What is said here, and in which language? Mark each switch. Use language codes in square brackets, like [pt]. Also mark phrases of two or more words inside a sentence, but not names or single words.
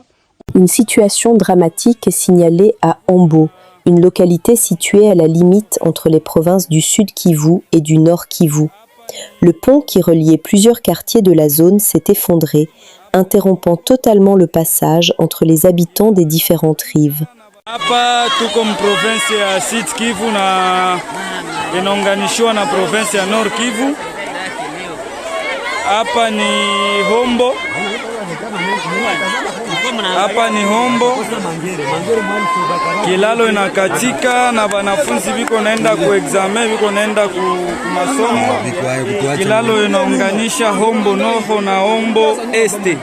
[fr] Une situation dramatique est signalée à Ambo, une localité située à la limite entre les provinces du Sud Kivu et du Nord Kivu. Le pont qui reliait plusieurs quartiers de la zone s'est effondré, interrompant totalement le passage entre les habitants des différentes rives. [sw] Hapa tuko province ya Sud Kivu na inaunganishwa na province ya Nord Kivu. Hapa ni Hombo. Hapa ni Hombo. Kilalo inakatika na wanafunzi biko naenda ku examen, biko naenda ku masomo. Kilalo inaunganisha Hombo Noho na Hombo Este.